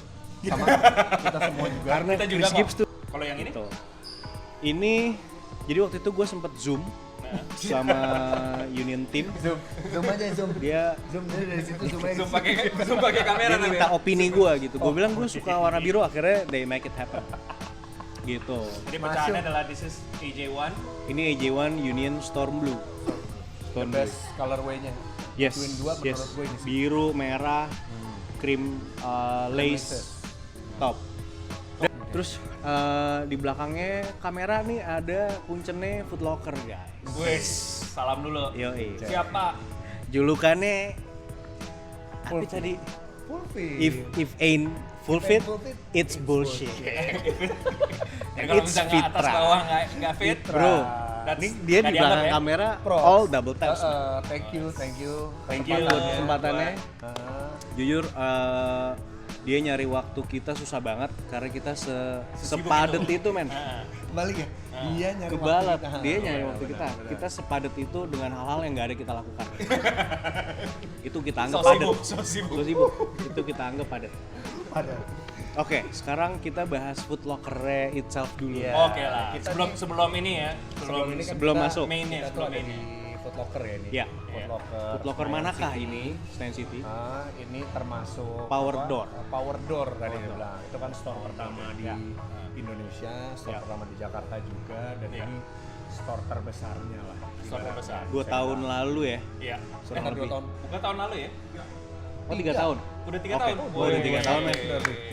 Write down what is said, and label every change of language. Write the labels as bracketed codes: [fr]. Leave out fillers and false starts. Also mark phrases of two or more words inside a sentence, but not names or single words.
[id] Sama kita semua juga. Karena Kita juga Chris kok. Gibbs tuh Kalau yang ini? gitu. Ini jadi waktu itu gue sempet zoom Nah. sama Union Team. Zoom aja zoom. Dia Zoom dari situ zoom aja. Zoom pakai kamera dia tapi minta ya. opini gue gitu. Gue bilang gue suka warna biru, akhirnya [en] they make it happen. [id] Gitu. Jadi pecahannya adalah [en] this is [id] AJ1. Ini AJ1 Union Storm Blue. The Storm Blue. [en] best colorway- [id] nya. Yes. Between dua Yes. menurut gue ini sih. Biru, merah, krim lace top. Dan terus di belakangnya kamera nih ada kuncennya Foot Locker guys. Wes, salam dulu. Yoi. Siapa? Julukannya apa tadi? [en] Full fit. If ain't full fit, full fit, it's bullshit. [id] Ya kalau It's bisa nggak atas Fitra. bawah nggak fit, Bro, that's- ini dia nggak di dianggap belakang ya? kamera Props. [en] all double taps. Thank you. Thank you. [id] Kesempatannya. Uh, Jujur dia nyari waktu kita susah banget karena kita Sesibuk sepadet itu. itu men. Nah, balik ya. Dia nyari Kebalap, waktu kita. dia nyari Benar, waktu kita. benar. Kita sepadet itu dengan hal-hal yang nggak ada kita lakukan. Itu kita anggap So padat. sibuk, so sibuk. So sibuk. Itu kita anggap padat. Ada. Oke, sekarang kita bahas Foot Locker itself dulu. Iya. Oke lah. Kita Sebelum ini ya, ini kan sebelum kita- masuk. mainnya, Kita tuh sebelum ada ini. di Foot Locker ya ini. Iya. Foot Locker. Foot Locker Senayan manakah City. ini? Senayan City. Ini termasuk Power apa? door. Power door tadi Power dia door. bilang. Itu kan store pertama di Ya. Indonesia, store Ya. pertama di Jakarta juga, dan Ya. ini store terbesarnya lah. Store terbesar. 2 tahun lalu ya. Iya. Kurang Dua lebih. tahun. Bukan tahun lalu ya? Oh, 3 tahun. Udah 3 Oke. tahun. Oh, udah 3 tahun men. Wih.